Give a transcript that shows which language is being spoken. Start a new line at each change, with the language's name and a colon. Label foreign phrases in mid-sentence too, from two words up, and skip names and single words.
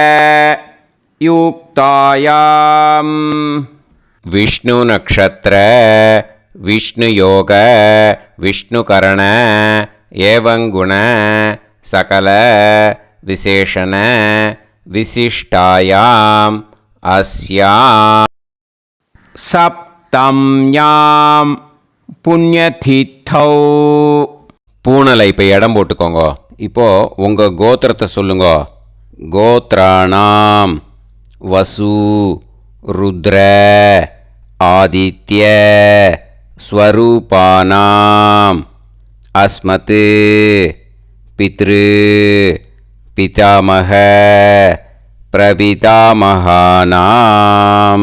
Sanskrit: युक्तायां विष्णु नक्षत्र विष्णु योग विष्णुकरण एवं गुण सकल विशेषण विशिष्टायाम् अस्यां सप्तम्यां पुण्यतिथौ.
Tamil: பூனலை இப்போ இடம் போட்டுக்கோங்க. இப்போது உங்கள் கோத்திரத்தை சொல்லுங்க.
Sanskrit: गोत्राणाम् वसु रुद्र आदित्य स्वरूपाणाम् अस्मत् पितृ पितामह प्रपितामहानाम्.